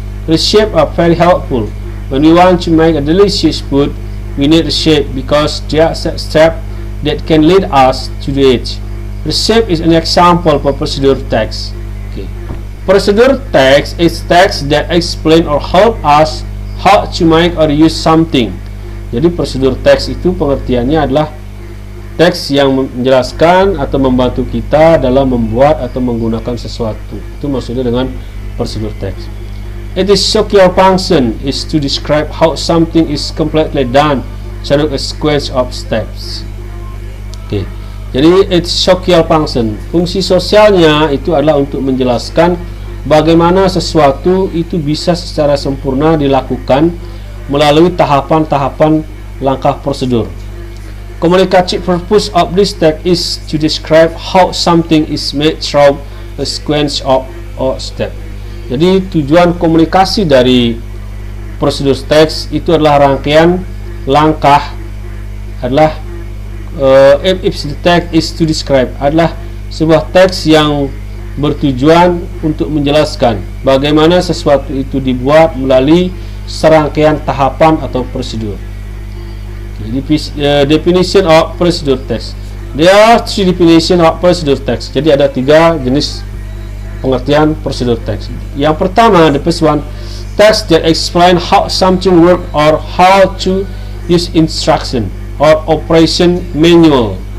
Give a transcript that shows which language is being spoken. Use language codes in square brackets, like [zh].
[en] Recipes are very helpful. When we want to make a delicious food, we need recipe because there are steps that can lead us to do it. Recipe is an example for procedure text. Okay. Procedure text is text that explain or help us how to make or use something. [id] Jadi prosedur teks itu pengertiannya adalah teks yang menjelaskan atau membantu kita dalam membuat atau menggunakan sesuatu. Itu maksudnya dengan prosedur teks. [en] Its social function is to describe how something is completely done through a sequence of steps. [id] Oke. Jadi [en] its social function, [id] fungsi sosialnya itu adalah untuk menjelaskan bagaimana sesuatu itu bisa secara sempurna dilakukan melalui tahapan-tahapan langkah prosedur. [en] Communicative purpose of this text is to describe how something is made through a sequence of steps. [id] Jadi tujuan komunikasi dari prosedur teks itu adalah rangkaian langkah adalah [en] if the text is to describe [id] adalah sebuah teks yang bertujuan untuk menjelaskan bagaimana sesuatu itu dibuat melalui serangkaian tahapan atau prosedur. [en] Definition of procedure text. There are three definition of procedure text. [id] Jadi ada 3 jenis pengertian prosedur text. Yang pertama, [en] the first one, text that explain how something work or how to use instruction or operation manual.